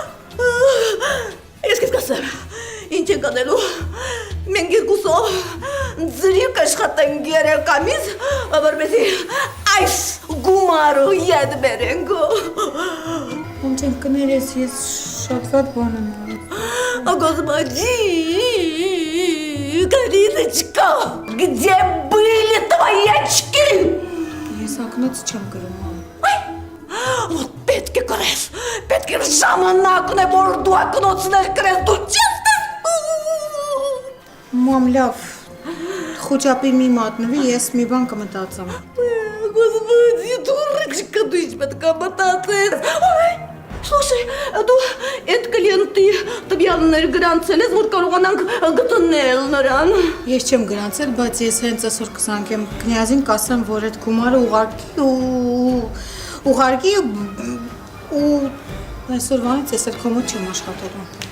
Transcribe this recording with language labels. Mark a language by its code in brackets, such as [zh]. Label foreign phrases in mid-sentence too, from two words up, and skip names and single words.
[hy] Ես քեզ կասեմ, ինչ ենք անելու։ Մենք երկուսով ձրիկ աշխատենք երեկամից, որպեսզի այս գումարը ետ բերենք։ Ոնց են կներես, ես շատ վատ բան եմ արել։ [ru] Господи, Кариночка, где были твои очки? [hy] Ես ակնոց չեմ գրում։ Вот պետք է կրես, պետք է ժամանակն է, որ դու ակնոցներ կրես, դու չես Մամ, լավ, խոճապի մի մատնվի, ես մի բան կմտածեմ։ [ru] Господи, дурочка, ты ж [hy] պետք է մտածես։ Слушай, դու այդ կլիենտի տվյալներ գրանցել ես, որ կարողանանք գտնել նրան։ Ես չեմ գրանցել, բայց ես հենց այսօր կզանգեմ կնյազին, կասեմ, որ այդ գումարը ուղարկի ու այսօրվանից ես էլ քո մոտ չեմ աշխատելու։